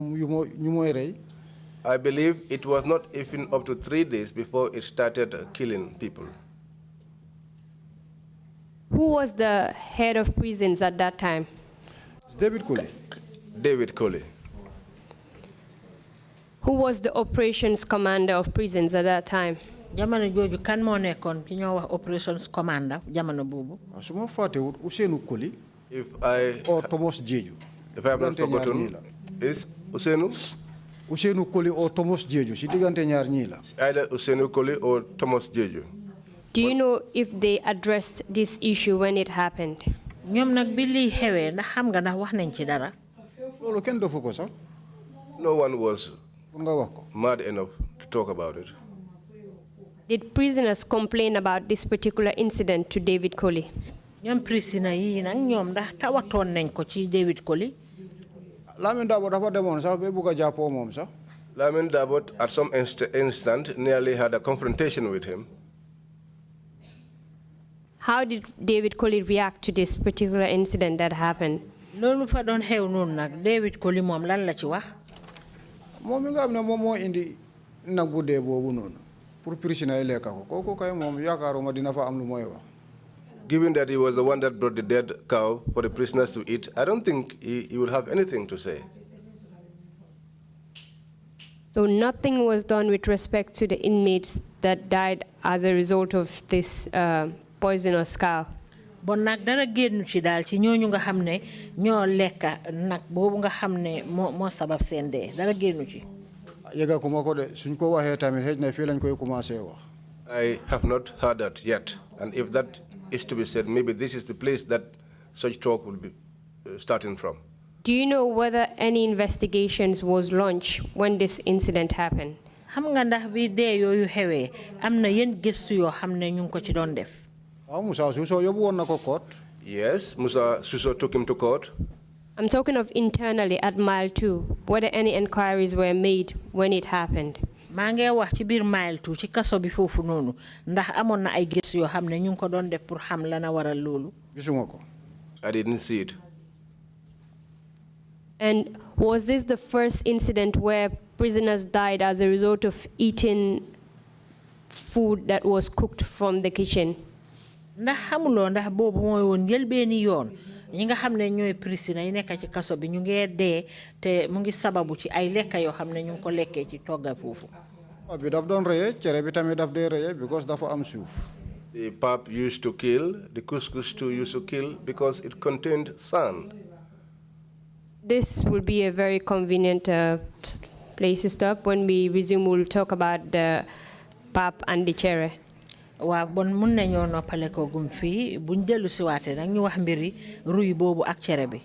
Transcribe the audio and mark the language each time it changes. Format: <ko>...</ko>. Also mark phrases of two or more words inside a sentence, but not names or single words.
<en>I believe it was not even up to 3 days before it started killing people. Who was the head of prisons at that time? David Colley. David Colley. Who was the operations commander of prisons at that time?</en> <wo>Jamano joju kan mo nekkon ki ñoo wax</wo> <en>operations commander</en> <wo>jamano bobu. Suma faté Ousseynou Colley.</wo> <en>If I or Thomas Jeju. If I have not forgotten, is</en> <wo>Ousseynou Colley or Thomas Jeju si digante ñaar ñi la.</wo> <en>Either Ousseynou Colley or Thomas Jeju. Do you know if they addressed this issue when it happened?</en> <wo>Ñom nak bi li xewé ndax xam nga ndax wax nañ ci dara. Lolu ken defu ko sax.</wo> <en>No one was mad enough to talk about it. Did prisoners complain about this particular incident to David Colley?</en> <wo>Ñom prisoner yi nak ñom ndax tawaton nañ ko ci David Colley. Lamin Dabo dafa demone sax be buga jappo mom sax.</wo> <en>Lamin Dabo at some instant nearly had a confrontation with him. How did David Colley react to this particular incident that happened?</en> <wo>Lolu fa don xew non nak David Colley mom lan la ci wax? Mom mi nga xamne mom mo indi nak bu dé bobu non pour prisoner yi lekka ko koko kay mom yaakaaruma dina fa am lu moy wax.</wo> <en>Given that he was the one that brought the dead cow for the prisoners to eat, I don't think he would have anything to say. So nothing was done with respect to the inmates that died as a result of this poisonous cow?</en> <wo>Bon nak dara génnu ci dal ci ñooñu nga xamné ñoo lekka nak bobu nga xamné mo sabab seen dé dara génnu ci. Yega ko mako de suñ ko waxé tamit xej na fi lañ koy commencé wax.</wo> <en>I have not heard that yet, and if that is to be said, maybe this is the place that such talk will be starting from. Do you know whether any investigations was launched when this incident happened?</en> <wo>Xam nga ndax bi dé yoyu xewé amna yeen gëstu yo xamné ñu ko ci doon def.</wo> <en>Yes, Musa Suso took him to court. I'm talking of internally at Mile 2, whether any inquiries were made when it happened.</en> <wo>Mangé wax ci bir Mile 2 ci kasso bi fofu nonu ndax amon na ay gëstu yo xamné ñu ko doon def pour xam la na waral lolu. Gisuma ko.</wo> <en>I didn't see it. And was this the first incident where prisoners died as a result of eating food that was cooked from the kitchen?</en> <wo>Ndax xamulo ndax bobu moy won jël beni yoon ñi nga xamné ñoy prisoner yi nekk ci kasso bi ñu ngi dé té mu ngi sababu ci ay lekka yo xamné ñu ko lekké ci togga fofu. Bi daf doon reyé céré bi tamit daf dé reyé because dafa am suuf.</wo> <en>The pap used to kill, the couscous too used to kill because it contained sand. This will be a very convenient place to stop. When we resume, we'll talk about the pap and the cherry.</en> <wo>Wa bon mun nañu noppale ko gum fi buñ delu ci waté nak ñu wax mbiri ruy bobu ak céré bi.</wo>